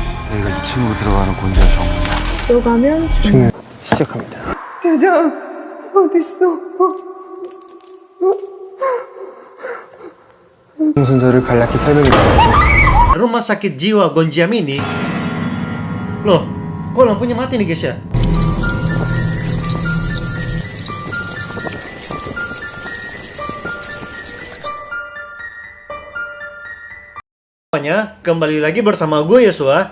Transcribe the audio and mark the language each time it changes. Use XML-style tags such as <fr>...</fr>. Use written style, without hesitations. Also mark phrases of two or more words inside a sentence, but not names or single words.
<ko>여기가 이 친구 들어가는 곤지암 병원이야. 들어가면 증명 시작합니다. 대장 어딨어? 순서를 간략히 설명해드릴게요.</ko> <id>Rumah sakit jiwa Gonjiam ini. Loh, kok lampunya mati nih guys ya? Semuanya, kembali lagi bersama gue Yosua.</id>